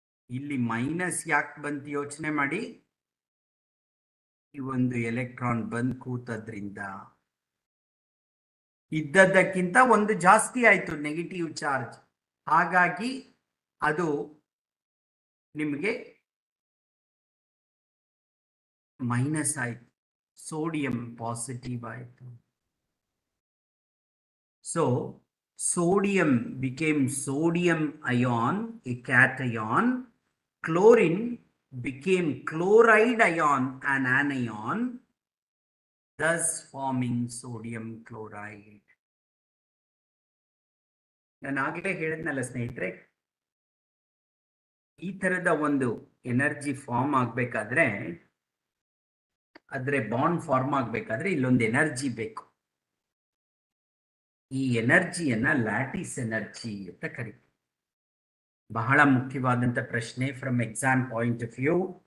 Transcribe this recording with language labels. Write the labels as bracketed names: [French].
[Kannada] ಇಲ್ಲಿ ಮೈನಸ್ ಯಾಕೆ ಬಂತು ಯೋಚನೆ ಮಾಡಿ. ಈ ಒಂದು ಎಲೆಕ್ಟ್ರಾನ್ ಬಂದು ಕೂತದ್ರಿಂದ ಇದ್ದದ್ದಕ್ಕಿಂತ ಒಂದು ಜಾಸ್ತಿ ಆಯ್ತು ನೆಗೆಟಿವ್ ಚಾರ್ಜ್. ಹಾಗಾಗಿ ಅದು ನಿಮಗೆ ಮೈನಸ್ ಆಯ್ತು, ಸೋಡಿಯಂ ಪಾಸಿಟಿವ್ ಆಯ್ತು. [English] So, sodium became sodium ion, a cation. Chlorine became chloride ion, an anion, thus forming sodium chloride. [Kannada] ನಾನು ಆಗಲೇ ಹೇಳಿದ್ನಲ್ಲ ಸ್ನೇಹಿತರೆ, ಈ ತರದ ಒಂದು ಎನರ್ಜಿ ಫಾರ್ಮ್ ಆಗ್ಬೇಕಾದ್ರೆ, ಆದ್ರೆ ಬಾಂಡ್ ಫಾರ್ಮ್ ಆಗ್ಬೇಕಾದ್ರೆ ಇಲ್ಲೊಂದು ಎನರ್ಜಿ ಬೇಕು. ಈ ಎನರ್ಜಿಯನ್ನ ಲ್ಯಾಟಿಸ್ ಎನರ್ಜಿ ಅಂತ ಕರೀತೀವಿ. ಬಹಳ ಮುಖ್ಯವಾದಂತ ಪ್ರಶ್ನೆ [English] From exam point of view.